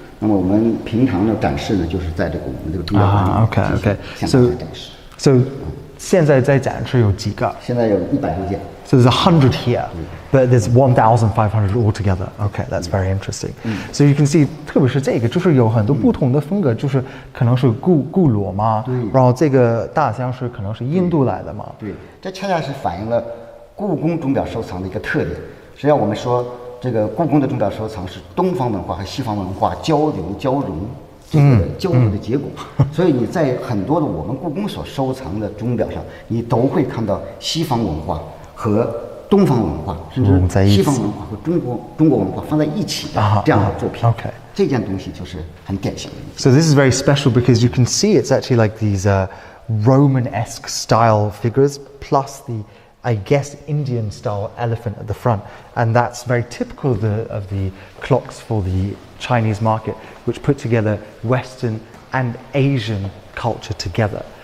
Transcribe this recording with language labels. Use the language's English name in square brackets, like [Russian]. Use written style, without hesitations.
[Chinese] 那么我们平常的展示呢，就是在我们这个钟表馆里向大家展示。 [English] So [Chinese] 现在在展示有几个？现在有100多件。 [English] So there's 100 here, but there's 1,500 altogether. Okay, that's very interesting. So you can see, [Chinese] 特别是这个，就是有很多不同的风格，就是可能是固裸嘛，然后这个大箱是可能是印度来的嘛。对，这恰恰是反映了故宫钟表收藏的一个特点。实际上我们说，这个故宫的钟表收藏是东方文化和西方文化交流交融这个交流的结果。所以你在很多的我们故宫所收藏的钟表上，你都会看到西方文化和东方文化，甚至西方文化和中国文化放在一起的这样的作品。这件东西就是很典型的。 [English] So this is very special because you can see it's actually like these Roman-esque style figures plus the, I guess, Indian style elephant at the front, and that's very typical of the clocks for the Chinese market, which put together Western and Asian culture together.